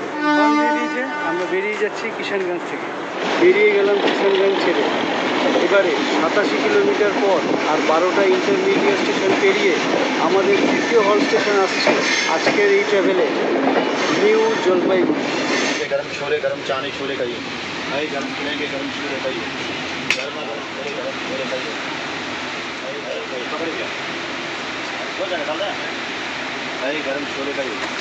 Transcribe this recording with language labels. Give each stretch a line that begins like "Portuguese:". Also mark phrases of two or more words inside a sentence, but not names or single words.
Bangla: বেরিয়েছে, আমরা বেরিয়ে যাচ্ছি কিষানগঞ্জ থেকে। বেরিয়ে গেলাম কিষানগঞ্জ ছেড়ে। এবারে 87 কিলোমিটার পর আর 12টা ইন্টারমিডিয়েট স্টেশন পেরিয়ে আমাদের তৃতীয় হল স্টেশন আসছে আজকের এই ট্রাভেলে, নিউ জলপাইগুড়ি।
Hindi: गरम छोले, गरम चाने छोले खाइए भाई, गरम छोले गरम छोले खाइए, गरम छोले खाइए भाई, पकड़ गया हो जाएगा डाल भाई, गरम छोले खाइए।